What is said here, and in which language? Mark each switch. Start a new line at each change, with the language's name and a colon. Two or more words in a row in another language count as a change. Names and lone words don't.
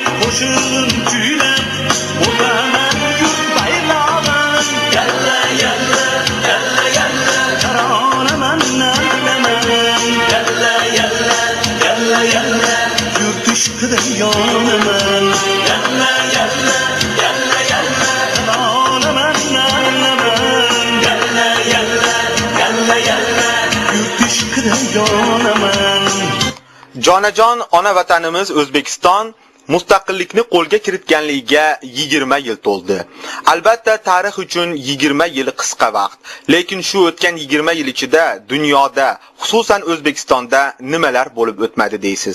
Uzbek: qo'shin kuylab o'taman yurt bayrog'in. Yalla yalla yalla yalla taronaman nag'naman. Yalla yalla yalla yalla yurt ishqida yonaman. Yalla yalla yalla yalla taronaman nag'naman. Yalla yalla yalla yalla yurt ishqida yonaman. Jonajon ona vatanimiz O'zbekiston mustaqillikni qo'lga kiritganligiga 20 yil to'ldi. Albatta tarix uchun 20 yil qisqa vaqt, lekin shu o'tgan 20 yil ichida dunyoda, xususan O'zbekistonda nimalar bo'lib o'tmadi deysiz.